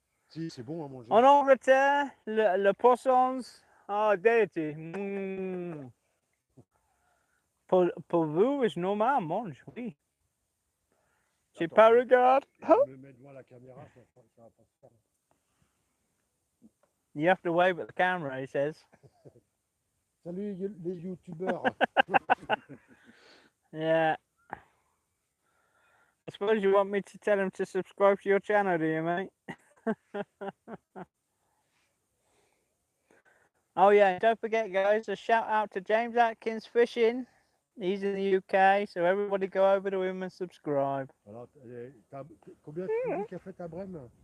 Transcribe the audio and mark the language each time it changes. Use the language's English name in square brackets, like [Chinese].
[French] Si, c'est bon à manger. En Angleterre, le poisson, déité. Mm. Pour vous, c'est normal, mange, oui. J'ai pas regardé. Je me mets devant la caméra, ça va pas se faire. [English] You have to wave at the camera, he says. [French] Salut les youtubeurs. [English] Yeah. I suppose you want me to tell him to subscribe to your channel, do you, mate? Oh yeah, don't forget, guys, a shout out to James Atkins Fishing. He's in the UK, so everybody go over to him and subscribe. [French] Alors, combien tu dis qu'a fait ta brème?